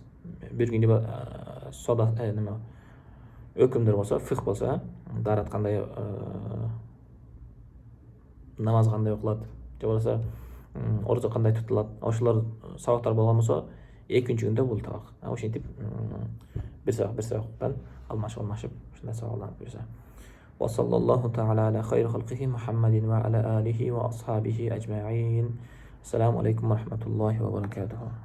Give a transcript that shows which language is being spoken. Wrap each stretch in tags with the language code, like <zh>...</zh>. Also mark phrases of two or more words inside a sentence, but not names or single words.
<ky>Бир күн сода неме өкүмдөр болсо, фикх болсо, даарат кандай, намаз кандай окулат, же болбосо орозо кандай тутулат. Ошолор сабактар болгон болсо, экинчи күндө бул табак. Ошентип бир сабактан алмашып ушундай сабакланып жүрсө.</ky> <ar>وصلى الله تعالى على خير خلقه محمد وعلى آله وأصحابه أجمعين. السلام عليكم ورحمة الله وبركاته.</ar>